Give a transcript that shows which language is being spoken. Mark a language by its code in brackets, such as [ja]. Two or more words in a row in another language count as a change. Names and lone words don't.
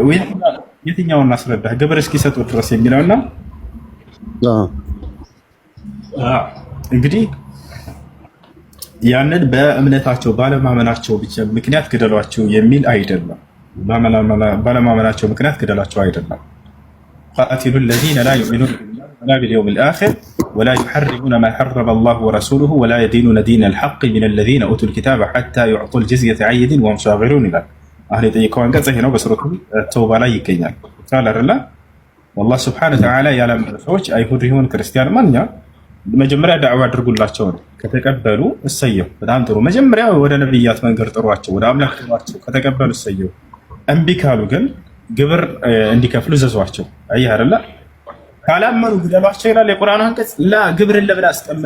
[am] የትኛውን አስረዳህ? ግብር እስኪሰጡ ድረስ የሚለውና እንግዲህ ያንን በእምነታቸው ባለማመናቸው ብቻ ምክንያት ግደሏቸው የሚል አይደለም። ባለማመናቸው ምክንያት ግደሏቸው አይደለም። ቃቲሉ [ar] الذين لا يؤمنون بالله باليوم الآخر ولا يحرمون ما حرم الله ورسوله ولا يدينون دين الحق من الذين أوتوا الكتاب حتى يعطوا الجزية عن يد وهم صاغرون [am] ይላል። አሁን የጠየቀው አንቀጽ ይሄ ነው። በሱረቱ ተውባ ላይ ይገኛል። ቃል አይደለ [ar] والله سبحانه وتعالى [am] ያለም ሰዎች አይሁድ ይሁን ክርስቲያን ማንኛ መጀመሪያ ዳዕዋ አድርጉላቸው ነው። ከተቀበሉ እሰየው፣ በጣም ጥሩ። መጀመሪያ ወደ ነብያት መንገድ ጥሯቸው፣ ወደ አምላክ ጥሯቸው። ከተቀበሉ እሰየው። እምቢ ካሉ ግን ግብር እንዲከፍሉ ዘዟቸው። አየህ አይደለ? ካላመኑ ግደሏቸው ይላል የቁርአን አንቀጽ። ላ ግብርን ለምን አስቀመጠ?